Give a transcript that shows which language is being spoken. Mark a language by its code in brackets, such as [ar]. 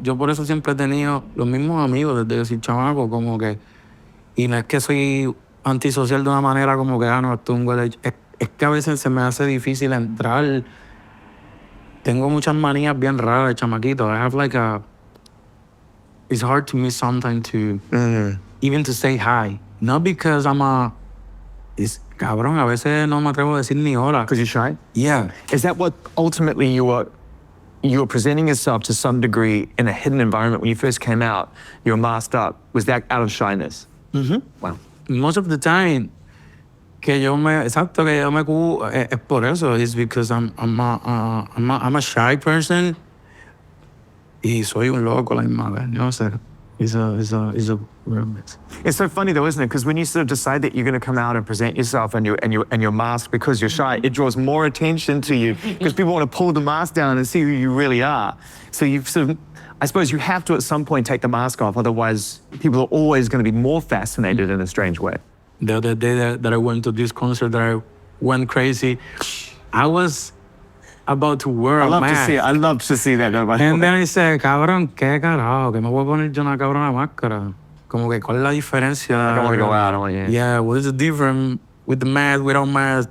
[es] Yo por eso siempre he tenido los mismos amigos desde que soy chamaco, como que, y no es que soy antisocial de una manera como que, no, esto es un huele. Es que a veces se me hace difícil entrar. Tengo muchas manías bien raras de chamaquito. [en] I have like a, it's hard to me sometimes to, even to say hi. Not because I'm a, it's, [es] cabrón, a veces no me atrevo a decir ni hola. [en] Because you're shy? Yeah. Is that what ultimately you were presenting yourself to some degree in a hidden environment when you first came out? You were masked up. Was that out of shyness? Mm-hmm. Wow. Most of the time, [es] que yo me, exacto, que yo me es por eso. [en] It's because I'm a shy person. [es] Y soy un loco la misma vez. No sé. [en] It's a real mix. It's so funny though, isn't it? Because when you sort of decide that you're going to come out and present yourself and you're masked because you're shy, it draws more attention to you because people want to pull the mask down and see who you really are. So you've sort of, I suppose you have to at some point take the mask off, otherwise people are always going to be more fascinated in a strange way. The other day that I went to this concert that I went crazy, I was about to wear a mask. I love to see that. [es] And then I said, cabrón, qué carajo, que me voy a poner yo una cabrona máscara. Como que, ¿cuál es la diferencia? [en] I don't want to go out. I don't want to. Yeah, what is the difference with the mask, without mask?